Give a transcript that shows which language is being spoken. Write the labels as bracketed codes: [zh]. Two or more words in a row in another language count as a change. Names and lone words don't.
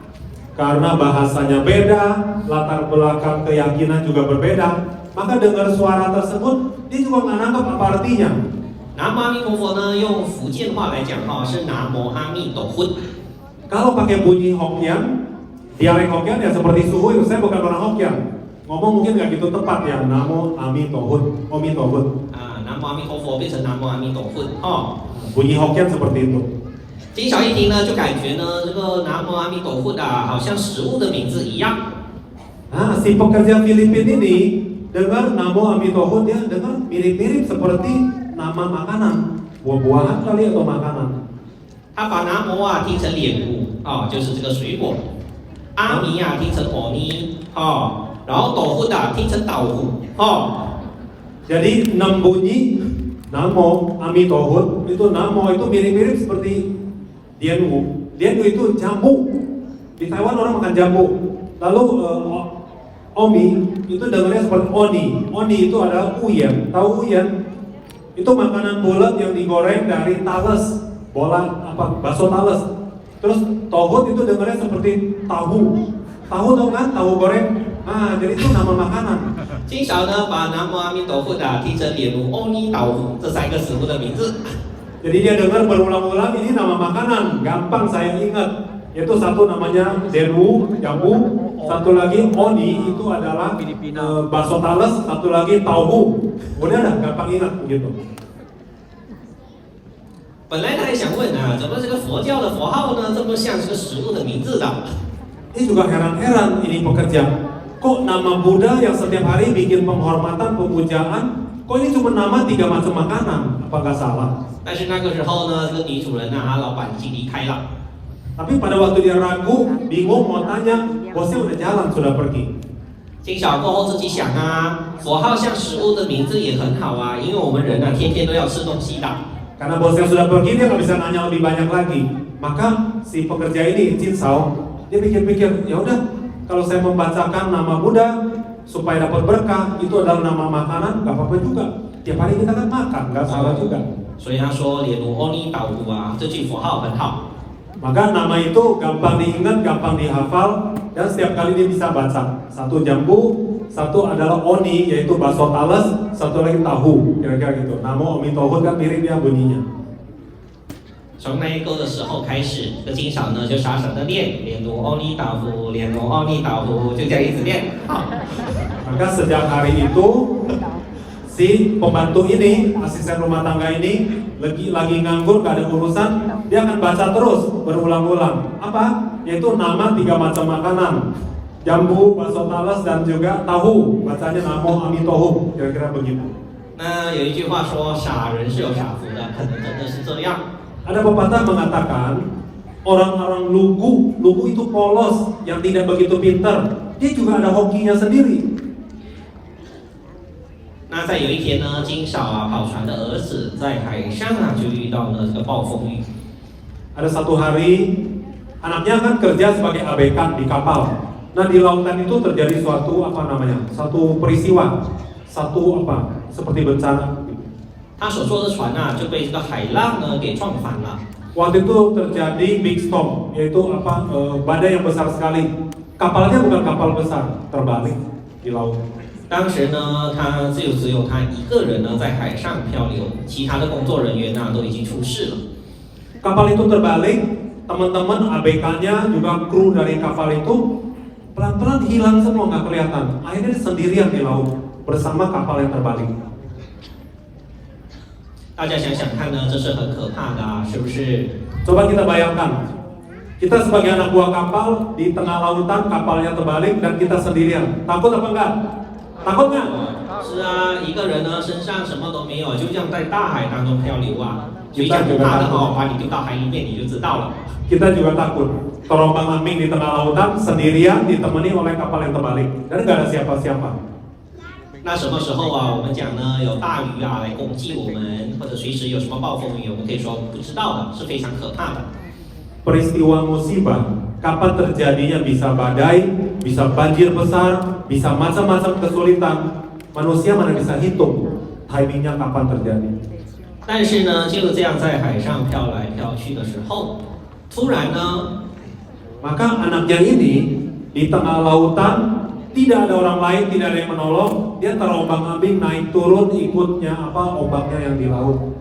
[id] Karena bahasanya beda, latar belakang keyakinan juga berbeda, maka dengar suara tersebut dia juga nggak nangkap apa artinya. [zh] 南无阿弥陀佛呢，用福建话来讲哈，是南无阿弥陀佛。 [id] Kalau pakai bunyi Hokkien, dialek Hokkien ya seperti suhu itu, saya bukan orang Hokkien. Ngomong mungkin nggak gitu tepat ya, Namo Amitofo, Amitofo. [zh] 啊，南无阿弥陀佛变成南无阿弥陀佛哦。 [id] Bunyi Hokkien seperti itu. [zh] 金小一听呢，就感觉呢，这个南无阿弥陀佛啊，好像食物的名字一样。 [id] Nah, si pekerja Filipina ini dengar Namo Amitofo, dia dengar mirip-mirip seperti nama makanan, buah-buahan kali atau makanan. [zh] 他把南无啊听成脸部哦，就是这个水果；阿弥啊听成欧尼哦，然后斗佛啊听成岛虎哦。 [id] Jadi 6 bunyi Namo Amitofo itu Namo itu mirip-mirip seperti Dianwu. Dianwu itu jambu. Di Taiwan orang makan jambu. Lalu Omi itu dengarnya seperti Oni. Oni itu adalah uyen. Tahu uyen? Itu makanan bulat yang digoreng dari tales, bola apa? Bakso tales. Terus tohut itu dengarnya seperti tahu. Tahu dong kan? Tahu goreng. Ah, jadi itu nama makanan. [zh] 金小呢把南无阿弥陀佛啊听成脸如欧尼岛虎这3个食物的名字。 [id] Jadi dia dengar berulang-ulang ini nama makanan, gampang saya ingat. Yaitu satu namanya Deru, jambu, satu lagi Oni itu adalah bakso tales, satu lagi tauhu. Udah dah, gampang ingat begitu. [zh] 本来他还想问啊，怎么这个佛教的佛号呢这么像这个食物的名字的？ [id] Ini juga heran-heran ini pekerja. Kok nama Buddha yang setiap hari bikin penghormatan, pemujaan, kok ini cuma nama 3 macam makanan? Apa nggak salah? [zh] 但是那个时候呢，这个女主人啊，老板已经离开了。 [id] Tapi pada waktu dia ragu, bingung mau tanya, bosnya udah jalan, sudah pergi. [zh] 金小过后自己想啊，佛号像食物的名字也很好啊，因为我们人啊天天都要吃东西的。 [id] Karena bosnya sudah pergi, dia nggak bisa nanya lebih banyak lagi. Maka si pekerja ini, Jin Sao, dia pikir-pikir, ya udah, kalau saya membacakan nama Buddha supaya dapat berkah, itu adalah nama makanan, nggak apa-apa juga. Tiap hari kita kan makan, nggak salah juga. [zh] 所以他说脸如欧尼岛虎啊，这句佛号很好。 [id] Maka nama itu gampang diingat, gampang dihafal, dan setiap kali dia bisa baca. Satu jambu, satu adalah oni, yaitu bakso tales, satu lagi tahu, kira-kira gitu. Namo Amitofo kan mirip ya bunyinya. [zh] 从那一个的时候开始，这金嫂呢就傻傻的练，脸如欧尼岛虎，脸如欧尼岛虎，就这样一直练。好， [id] Maka sejak hari itu si pembantu ini, asisten rumah tangga ini lagi nganggur, gak ada urusan, dia akan baca terus berulang-ulang. Apa? Yaitu nama 3 macam makanan, jambu, bakso talas dan juga tahu. Bacanya Namo Amitofo, kira-kira begitu. [zh] 那有一句话说，傻人是有傻福的，可能真的是这样。 [id] Ada pepatah mengatakan orang-orang lugu itu polos, yang tidak begitu pintar. Dia juga ada hokinya sendiri. [zh] 那在有一天呢，金嫂啊跑船的儿子在海上啊就遇到了这个暴风雨。 [id] ada satu hari anaknya kan kerja sebagai ABK di kapal. Nah di lautan itu terjadi satu peristiwa, seperti bencana. [zh] 他所坐的船啊就被这个海浪呢给撞翻了。 [id] Waktu itu terjadi [en] big storm, [id] yaitu badai yang besar sekali. Kapalnya bukan kapal besar, terbalik di laut. [zh] 当时呢，他只有他一个人呢在海上漂流，其他的工作人员呢都已经出事了。 [id] Kapal itu terbalik, teman-teman ABK-nya juga kru dari kapal itu pelan-pelan hilang semua, nggak kelihatan. Akhirnya dia sendirian di laut bersama kapal yang terbalik. [zh] 大家想想看呢，这是很可怕的啊，是不是？ [id] Coba kita bayangkan, kita sebagai anak buah kapal di tengah lautan, kapalnya terbalik dan kita sendirian. Takut apa enggak? Takut nggak? [zh] 是啊，一个人呢身上什么都没有，就这样在大海当中漂流啊。所以讲不怕的哦，把你丢到海里面你就知道了。 [id] Kita juga takut, terombang-ambing di tengah lautan sendirian ditemani oleh kapal yang terbalik dan nggak ada siapa-siapa. [zh] 那什么时候啊？我们讲呢，有大鱼啊来攻击我们，或者随时有什么暴风雨，我们可以说不知道的，是非常可怕的。 [id] Peristiwa musibah, kapan terjadinya bisa badai, bisa banjir besar, bisa macam-macam kesulitan. Manusia mana bisa hitung timingnya kapan terjadi. [zh] 但是呢，就这样在海上飘来飘去的时候，突然呢， [id] Maka anaknya ini di tengah lautan tidak ada orang lain, tidak ada yang menolong, dia terombang-ambing naik turun ikutnya ombaknya yang di laut.